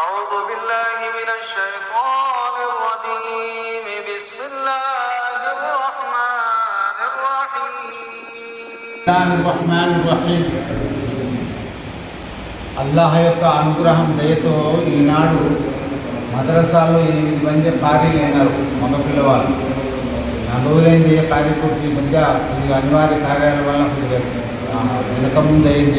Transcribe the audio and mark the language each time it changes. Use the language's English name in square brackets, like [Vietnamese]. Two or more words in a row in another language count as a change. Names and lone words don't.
[Arabic] أعوذ بالله من الشيطان الرجيم بسم الله الرحمن الرحيم [Telugu] అల్లాహ్ యొక్క అనుగ్రహం దయతో ఈనాడు మదరసాలో 8 మంది ఖాళీలు అయినారు. మగ పిల్లవాళ్ళు 4 రోజులైంది. కార్యకర్త ఈ మధ్య కొద్దిగా అనివార్య కార్యాల వల్ల కొద్దిగా వెనక ముందు అయింది.